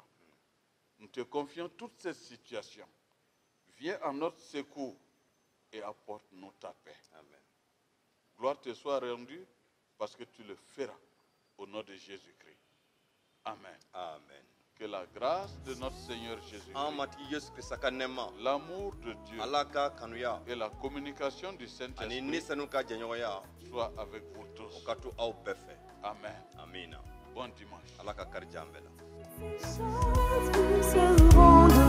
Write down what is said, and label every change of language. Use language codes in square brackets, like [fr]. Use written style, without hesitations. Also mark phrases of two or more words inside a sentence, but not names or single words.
[fr] Nous te confions toutes ces situations. Viens en notre secours et apporte-nous ta paix. Amen. Gloire te soit rendue parce que tu le feras au nom de Jésus-Christ. Amen. Amen. Que la grâce de notre Seigneur Jésus, [bm] An matigi Yesu Krista ka nɛɛma, [fr] l'amour de Dieu [bm] Ala ka kanuya [fr] et la communication du [bm] ani [fr] Saint-Esprit [bm] nisanu ka jɛɲɔgɔnya [fr] soient avec vous [bm] o [fr] tous. [bm] ka to aw bɛɛ fɛ. [fr] Amen. [bm] Amina. [fr] Bon dimanche. [bm] Ala ka kari jan bɛɛ la. [fr] Chasse, vous seront